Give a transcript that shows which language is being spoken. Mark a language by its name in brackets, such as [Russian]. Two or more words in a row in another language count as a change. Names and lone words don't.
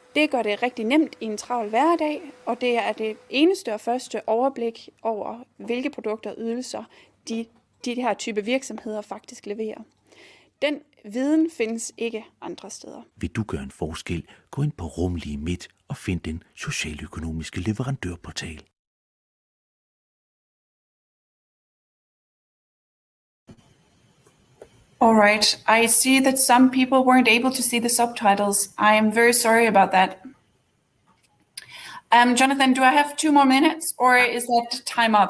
[Danish] Det gør det rigtig nemt i en travl hverdag, og det er det eneste og første overblik over, hvilke produkter og ydelser de her type virksomheder faktisk leverer. Den viden findes ikke andre steder. Vil du gøre en forskel, gå ind på Rumlige Midt og find den socialøkonomiske leverandørportal. [English] All right, I see that some people weren't able to see the subtitles. I am very sorry about that. Jonathan, do I have 2 more minutes, or is that time up?